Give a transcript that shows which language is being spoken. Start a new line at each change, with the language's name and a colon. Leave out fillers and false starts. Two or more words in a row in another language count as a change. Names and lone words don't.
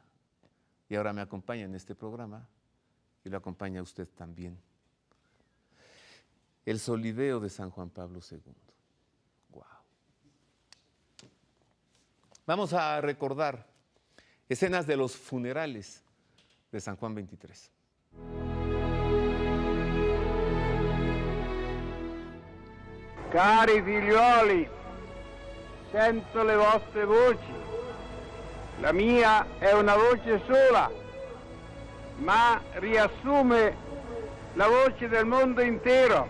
Spanish: Y ahora me acompaña en este programa y lo acompaña usted también. El solideo de San Juan Pablo II. Wow. Vamos a recordar escenas de los funerales de San Juan 23.
Italian: Cari figlioli, sento le vostre voci. La mia è una voce sola, ma riassume la voce del mondo intero.